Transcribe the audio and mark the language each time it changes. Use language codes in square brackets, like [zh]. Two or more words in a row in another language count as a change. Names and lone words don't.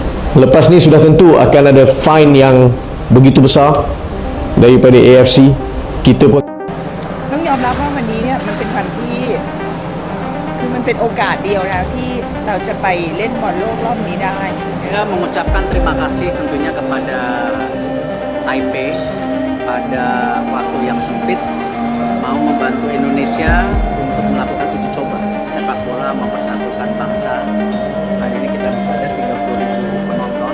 [ms] Lepas ni sudah tentu akan ada fine yang begitu besar daripada AFC. Kita pun [th] ต้องยอมรับว่าวันนี้เนี่ยมันเป็นวันที่คือมันเป็นโอกาสเดียวนะที่เราจะไปเล่นบอลโลกรอบนี้ได้ [id] Ya, mengucapkan terima kasih tentunya kepada Taipei pada waktu yang sempit mau membantu Indonesia untuk melakukan uji coba sepak bola mempersatukan bangsa. Hari ini kita bisa ada 30.000 penonton.